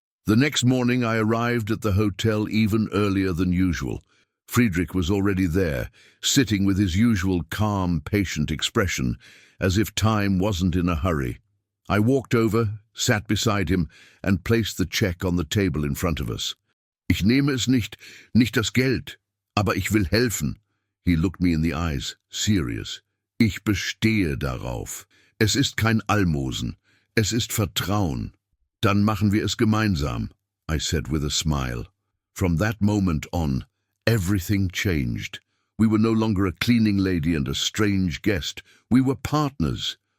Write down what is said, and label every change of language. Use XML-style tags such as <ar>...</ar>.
<en>The next morning I arrived at the hotel even earlier than usual. Friedrich was already there, sitting with his usual calm, patient expression, as if time wasn't in a hurry. I walked over, sat beside him, and placed the check on the table in front of us.</en> <de>"Ich nehme es nicht das Geld, aber ich will helfen."</de> <en>He looked me in the eyes, serious.</en> <de>"Ich bestehe darauf. Es ist kein Almosen. Es ist Vertrauen. Dann machen wir es gemeinsam,"</de> <en>I said with a smile. From that moment on, everything changed. We were no longer a cleaning lady and a strange guest. We were partners.</en>